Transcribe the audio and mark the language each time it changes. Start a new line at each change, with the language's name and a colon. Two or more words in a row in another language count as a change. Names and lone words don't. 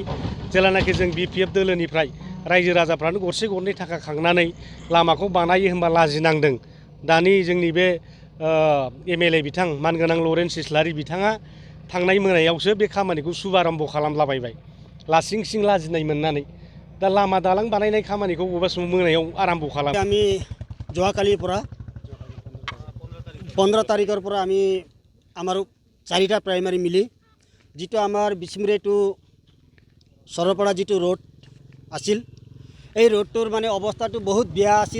Bodo: जेब्लानाखि जों BPF दोलोनिफ्राय रायजो राजाफ्रानो गरसे गरनै थाखा खांनानै लामाखौ बानायो होनबा लाजिनांदों। दानि जोंनि बे MLA बिथां मानगोनां लरेन्स इस्लारि बिथाङा थांनाय मोनायावसो बे खामानिखौ शुभारम्भ खालामलाबायबाय, लासिं सिं लाजिनाय मोननानै। दा लामा दालां बानायनाय खामानिखौ बबेबा समाव मोनायाव आराम्भ खालाम।
Assamese: আমি যোৱাকালিৰ পৰা 15 তাৰিখৰ পৰা আমি আমাৰ 4টা প্ৰাইমাৰী মিলি যিটো আমাৰ বিচিমৰে টু সৰলপাৰা যিটো ৰোড আছিল, এই ৰোডটোৰ মানে অৱস্থাটো বহুত বেয়া আছিল।